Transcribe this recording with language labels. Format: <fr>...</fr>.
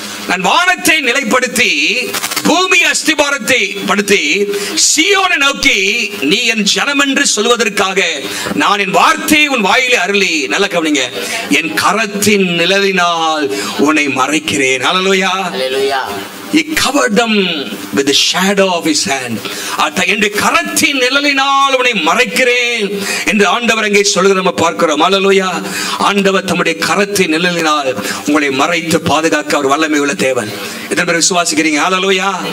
<ta>நான் வானத்தை நிலைப்படுத்தி பூமி அஸ்திபாரத்தை படுத்தி சீயோனை நோக்கி நீ என் ஜனம் என்று சொல்வதற்காக நான் என் வார்த்தையை உன் வாயிலே அருளி, நல்ல கவனிங்க, என் கரத்தின் நிழலினால் உன்னை மறைக்கிறேன். அல்லேலூயா. அல்லேலூயா.</ta> <en>He covered them with the shadow of his hand.</en> <ta>என்னுடைய கரத்தின் நிழலினால் உன்னை மறைக்கிறேன் என்று ஆண்டவர் அங்கே சொல்கிறத நம்ம பார்க்கிறோம். அல்லேலூயா. ஆண்டவர் தம்முடைய கரத்தின் நிழலினால் உங்களை மறைத்து பாதுகாக்க அவர் வல்லமை உள்ள தேவன். இதன் பிறகு விசுவாசிக்கிறீங்க? அல்லேலூயா.</ta>